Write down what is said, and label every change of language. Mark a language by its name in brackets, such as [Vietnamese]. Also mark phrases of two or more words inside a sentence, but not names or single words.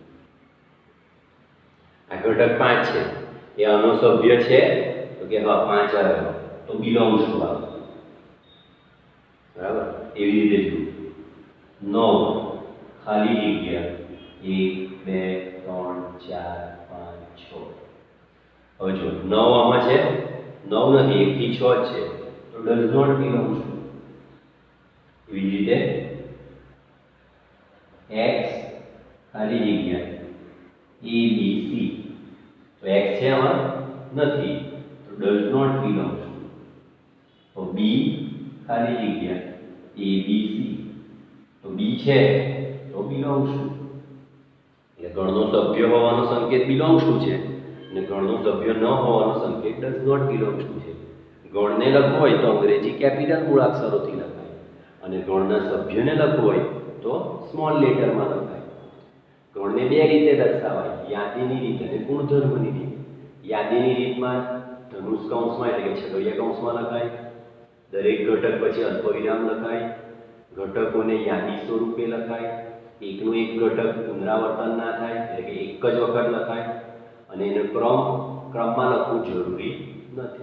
[Gujarati] આ ઘટક 5 છે, એ આનો સભ્ય છે તો કે હા 5 આવ્યો તો [English] belongs to [Gujarati] આવે. બરાબર? એવી રીતે જો 9 ખાલી જગ્યા 1 2 3 4 5 6. હવે જો 9 આમાં છે, 9 નથી, 1 થી 6 છે, તો [English] does not belongs to. [Gujarati] એવી રીતે x ખાલી જગ્યા a b c, તો x છે આમાં નથી, તો [English] does not belongs to. [Gujarati] તો b ખાલી જગ્યા a b c, તો b છે તો [English] belongs to. [Gujarati] એટલે ગણનો સભ્ય હોવાનો સંકેત [English] belongs to [Gujarati] છે અને ગણનો સભ્ય ન હોવાનો સંકેત [English] does not belongs to [Gujarati] છે. ગણને લખવું હોય તો અંગ્રેજી કેપિટલ મૂળાક્ષરોથી લખાય અને ગણના સભ્યને લખવું હોય તો [English] small letterમાં [Gujarati] લખાય. ગણને બે રીતે દર્શાવાય, યાદીની રીત અને ગુણધર્મની રીત. યાદીની રીતમાં ધનુષ કૌંસમાં એટલે કે છગડીયા કૌંસમાં લખાય, દરેક ઘટક પછી અલ્પવિરામ લખાય, ઘટકોને યાદી સ્વરૂપે લખાય, એકનું એક ઘટક પુનરાવર્તન ના થાય એટલે કે એક જ વખત લખાય અને એનો ક્રમમાં લખવું જરૂરી નથી.